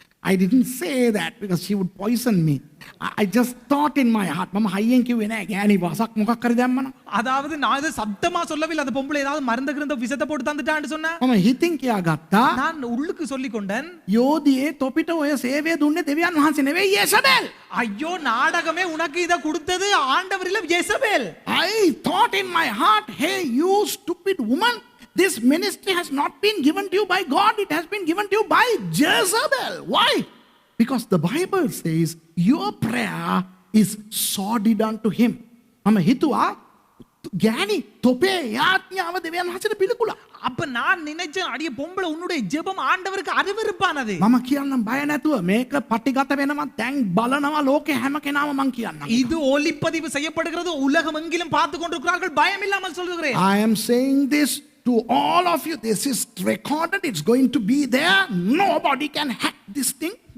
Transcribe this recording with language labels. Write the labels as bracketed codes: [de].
[en] I didn't say that because she would poison me. I just thought in my heart, [si] මම හයියෙන් කිව්වේ නෑ ගෑණි වසක් මොකක් කරි දැම්මන. [ta] அதாவது நான் இதை சத்தமா சொல்லவில்லை. அந்த பொம்பளை ஏதாவது மருந்து கிருந்த விஷத்தை போட்டு தந்துட்டான்னு சொன்னா [si] මම හිතින් කියාගත්තා, [ta] நான் உள்ளுக்கு சொல்லிக் கொண்டேன், [si] යෝධියේ තොපිට ඔය සේවය දුන්නේ දෙවියන් වහන්සේ නෙවෙයි යේසබෙල්. [ta] ஐயோ நாடகமே உனக்கு இதை கொடுத்தது ஆண்டவர் இல்ல Jezebel. [en] I thought in my heart, hey you stupid woman, this ministry has not been given to you by God, it has been given to you by Jezebel. Why? Because the Bible says your prayer is sordid unto him. [si] මම හිතුවා ගෑණි තොපේ යාඥාව දෙවියන් වහන්සේට පිළිකුලා. [ta] அப்ப நான் நினைச்சேன், அடியே பொம்பளை உன்னுடைய ஜெபம் ஆண்டவருக்கு அருவருப்பானது. [si] මම කියන්නම් බය නැතුව මේක පටිගත වෙනවා දැන් බලනවා ලෝකේ හැම කෙනාම මං කියන්නම්. [ta] இது ஒளிப்பதிவு செய்யப்படுகிறது, உலகம் எங்கிலும் பார்த்து கொண்டிருக்கிறார்கள். பயம் இல்லாமல் சொல்லுகிறேன். [en] I am saying this to all of you. This is recorded. It's going to be there. Nobody can hack this thing.